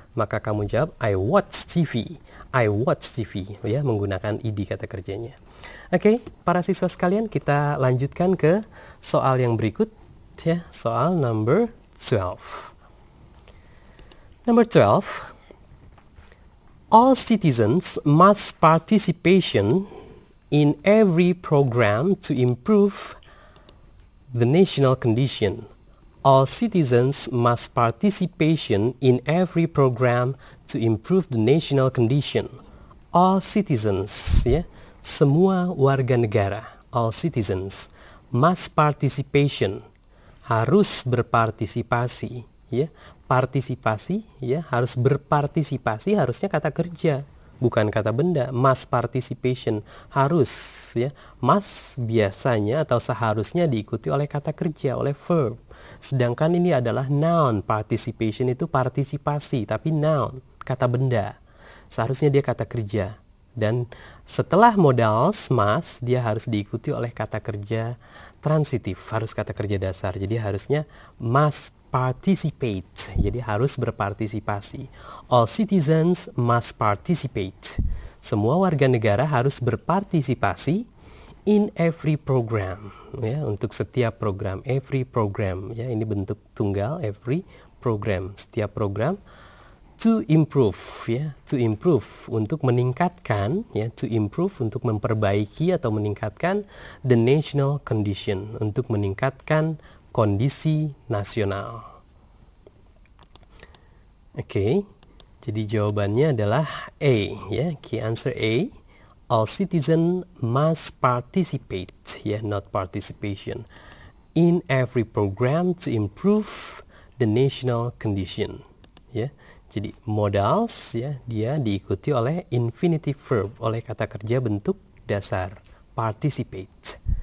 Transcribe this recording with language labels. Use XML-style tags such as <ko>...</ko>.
<id>Maka kamu jawab</id> <en>I watched TV. I watched TV,</en> <id>ya, menggunakan ed kata kerjanya. Oke, para siswa sekalian, kita lanjutkan ke soal yang berikut, ya, soal</id> <en>number 12. Number 12. All citizens must participation in every program to improve the national condition. All citizens must participation in every program to improve the national condition. All citizens,</en> <id>ya, semua warga negara,</id> <en>all citizens, must participation,</en> <id>harus berpartisipasi, ya. Partisipasi, ya, harus berpartisipasi, harusnya kata kerja, bukan kata benda.</id> <en>Must participation,</en> <id>harus, ya. Must biasanya atau seharusnya diikuti oleh kata kerja, oleh verb. Sedangkan ini adalah noun, participation itu partisipasi, tapi noun, kata benda. Seharusnya dia kata kerja. Dan setelah modals must, dia harus diikuti oleh kata kerja transitif, harus kata kerja dasar. Jadi harusnya</id> <en>must participate,</en> <id>jadi harus berpartisipasi.</id> <en>All citizens must participate.</en> <id>Semua warga negara harus berpartisipasi</id> <en>in every program,</en> <id>ya, untuk setiap program,</id> <en>every program,</en> <id>ya, ini bentuk tunggal,</id> <en>every program,</en> <id>setiap program.</id> <en>To improve,</en> <id>ya,</id> <en>to improve,</en> <id>untuk meningkatkan, ya,</id> <en>to improve,</en> <id>untuk memperbaiki atau meningkatkan</id> <en>the national condition,</en> <id>untuk meningkatkan kondisi nasional. Oke, jadi jawabannya adalah A, ya,</id> <en>key answer A. All citizens must participate,</en> <id>ya,</id> <en>not participation, in every program to improve the national condition, ya.</en> <id>Jadi modals, ya, dia diikuti oleh infinitive verb, oleh kata kerja bentuk dasar, participate.</id>